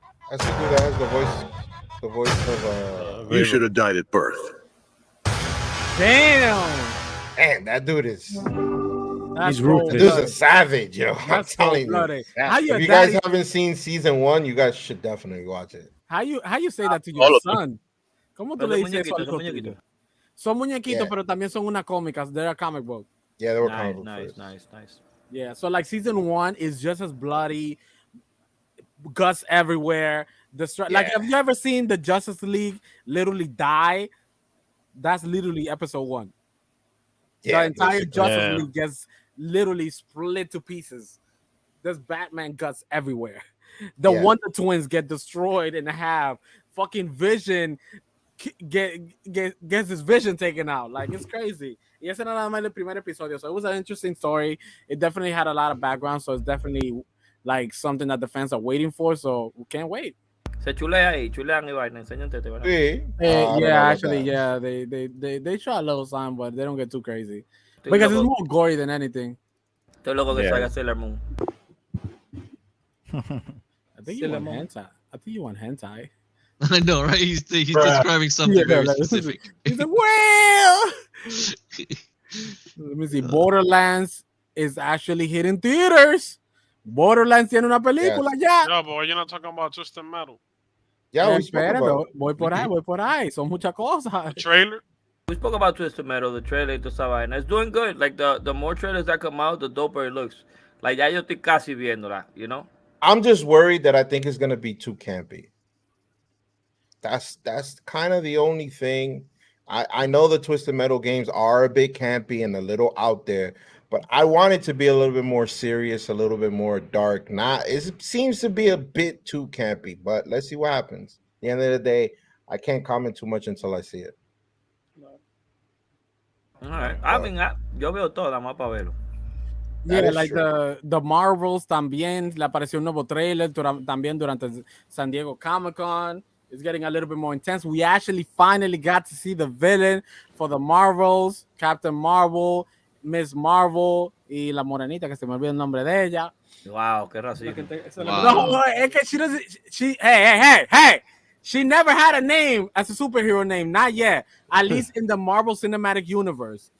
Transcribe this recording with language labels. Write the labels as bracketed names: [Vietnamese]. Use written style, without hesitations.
[English] That's the dude that has the voice of You should have died at birth. Damn. Man, that dude is. He's ruthless. Dude's a savage, yo. I'm telling you. If you guys haven't seen season 1, you guys should definitely watch it. How you say that to your son? [Spanish] ¿Cómo tú le dices eso al muñequito? Son muñequitos, pero también son una cómicas. [English] They're a comic book. Yeah, they were comic book. Nice. Yeah, so like season 1 is just as bloody, guts everywhere. Like, have you ever seen the Justice League literally die? That's literally episode 1. The entire Justice League gets literally split to pieces. There's Batman guts everywhere. The Wonder Twins get destroyed in half. Fucking Vision gets his vision taken out. Like, it's crazy. [Spanish] Y ese era nada más el primer episodio. [English] So it was an interesting story. It definitely had a lot of background. So it's definitely like something that the fans are waiting for. So we can't wait. [Spanish] Se chulea ahí, chulean y vaina, enséñate, ¿verdad? Sí. [English] Yeah, actually, yeah, they show a little sign, but they don't get too crazy because it's more gory than anything. [Spanish] Estoy loco que salga Sailor Moon. [English] I think you want hentai. I think you want hentai. I know, right? He's describing something very specific. He's like, well. Let me see. Borderlands is actually hitting theaters. [Spanish] Borderlands tiene una película ya. [English] No, but you're not talking about Twisted Metal. Yeah, we spoke about. [Spanish] Voy por ahí. Son muchas cosas. [English] The trailer. We spoke about Twisted Metal, the trailer, and vaina. It's doing good. Like the more trailers that come out, the doper it looks. [Spanish] Like ya yo estoy casi viéndola, [English] you know. I'm just worried that I think it's gonna be too campy. That's kind of the only thing. I know the Twisted Metal games are a bit campy and a little out there, but I want it to be a little bit more serious, a little bit more dark. It seems to be a bit too campy, but let's see what happens. At the end of the day, I can't comment too much until I see it. All right. I mean, [Spanish] yo veo todo, más para verlo. [English] Yeah, like the Marvels [Spanish] también le apareció un nuevo trailer también durante San Diego Comic-Con. [English] It's getting a little bit more intense. We actually finally got to see the villain for the Marvels, Captain Marvel, Miss Marvel [Spanish] y la morenita que se me olvidó el nombre de ella. Wow, qué racismo. No, es que hey. [English] She never had a name as a superhero name, not yet. At least in the Marvel Cinematic Universe.